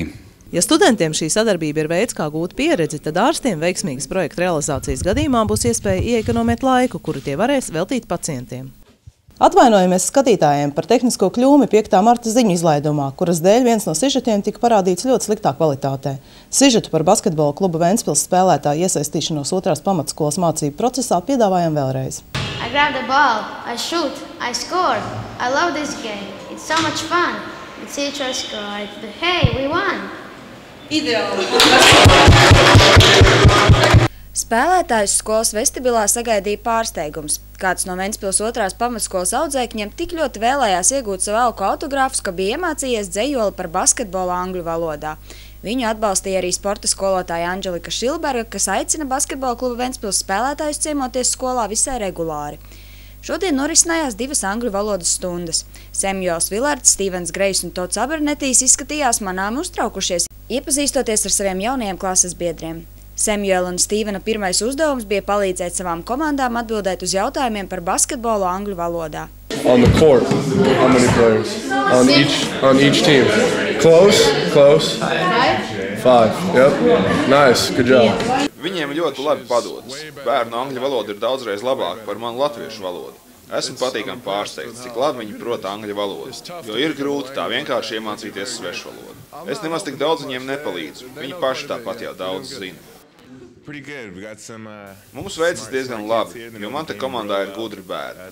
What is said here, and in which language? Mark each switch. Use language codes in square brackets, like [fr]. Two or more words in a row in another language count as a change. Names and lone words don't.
[lv] Ja studentiem šī sadarbība ir veids, kā gūt pieredzi, tad ārstiem veiksmīgas projekta realizācijas gadījumā būs iespēja ieekonomēt laiku, kuru tie varēs veltīt pacientiem. Atvainojamies skatītājiem par tehnisko kļūmi 5. marta ziņu izlaidumā, kuras dēļ viens no sižetiem tika parādīts ļoti sliktā kvalitātē. Sižetu par basketbola kluba Ventspils spēlētāju iesaistīšanos 2. pamatskolas mācību procesā piedāvājam vēlreiz. [en] I grab the ball, I shoot, I score. I love this game. It's so much fun. The teacher scored, but hey, we won. [lv] Ideāli! Spēlētājus skolas vestibilā sagaidīja pārsteigums. Kāds no Ventspils 2. pamatskolas audzēkņiem tik ļoti vēlējās iegūt savu auku autogrāfus, ka bija iemācījies dzejoli par basketbolu angļu valodā. Viņu atbalstīja arī sporta skolotāja Anģelika Šilberga, kas aicina basketbola kluba Ventspils spēlētājus ciemoties skolā visai regulāri. Šodien norisinājās 2 angļu valodas stundas. Samuels Vilards, Stīvens Grejs un Tots Abernetijs izskatījās manām uztraukušies, iepazīstoties ar saviem jaunajiem klases biedriem. Samuela un Stīvena pirmais uzdevums bija palīdzēt savām komandām atbildēt uz jautājumiem par basketbolu angļu valodā. [en] On the court, how many players? On each team. Close. 5. Yep. Nice. Good job. [lv] Viņiem ļoti labi padodas. Bērnu angļu valoda ir daudzreiz labāka par manu latviešu valodu. Esmu patīkami pārsteigts, cik labi viņi prot angļu valodu, jo ir grūti tā vienkārši iemācīties svešu valodu. Es nemaz tik daudz viņiem nepalīdzu. Viņi paši tāpat jau daudz zina. Mums veicas diezgan labi, jo man te komandā ir gudri bērni.